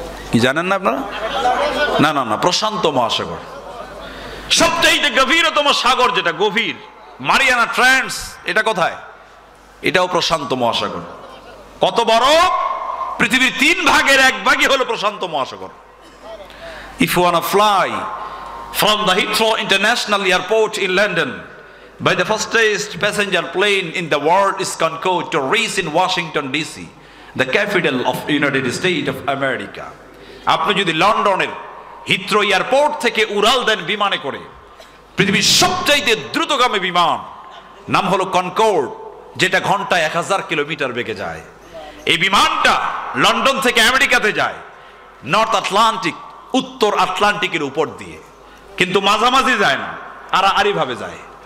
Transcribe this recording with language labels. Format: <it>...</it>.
<bn>কি জানেন না আপনারা? না না না, প্রশান্ত মহাসাগর। সবচাইতে গভীরতম সাগর যেটা, গভীর, মারিয়ানা ট্রেন্চ, এটা কোথায়? এটাও প্রশান্ত মহাসাগর। কত বড়? পৃথিবীর 3 ভাগের 1 ভাগই হলো প্রশান্ত মহাসাগর।</bn> <en>If you wanna fly from the Heathrow International Airport in London by the fastest passenger plane in the world is Concorde to reach in Washington DC, the capital of United States of America.</en> <bn>আপনি যদি লন্ডনের Heathrow airport থেকে উড়াল দেন বিমানে করে, পৃথিবীর সবচাইতে দ্রুতগামী বিমান নাম হলো কনকর্ড, যেটা ঘন্টায় 1000 কিলোমিটার বেগে যায়। এই বিমানটা লন্ডন থেকে আমেরিকাতে যায়, নর্থ আটলান্টিক, উত্তর আটলান্টিকের উপর দিয়ে, কিন্তু মাঝামাঝি যায় না, আড়াআড়ি ভাবে যায়।</bn>